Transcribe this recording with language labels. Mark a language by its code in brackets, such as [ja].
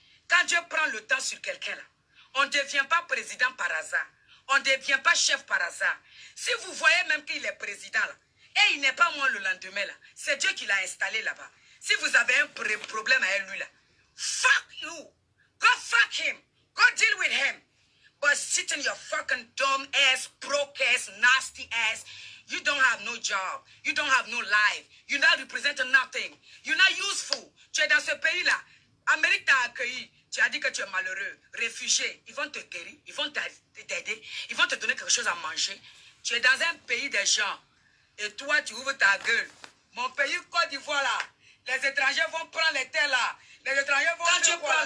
[fr] Quand Dieu prend le temps sur quelqu'un là, on ne devient pas président par hasard. On ne devient pas chef par hasard. Si vous voyez même qu'il est président là, et il n'est pas moi le lendemain là, c'est Dieu qui l'a installé là-bas. Si vous avez un problème avec lui là, [en] fuck you. Go fuck him. Go deal with him. But sit in your fucking dumb ass, broke ass, nasty ass. You don't have no job. You don't have no life. You're not representing nothing. You're not useful. [fr] Tu es dans ce pays-là. Amérique t'a accueilli. Tu as dit que tu es malheureux, réfugié. Ils vont te guérir. Ils vont t'aider. Ils vont te donner quelque chose à manger. Tu es dans un pays des gens. Et toi, tu ouvres ta gueule. Mon pays, Côte d'Ivoire, là. Les étrangers vont prendre les terres, là. Les étrangers vont prendre quoi?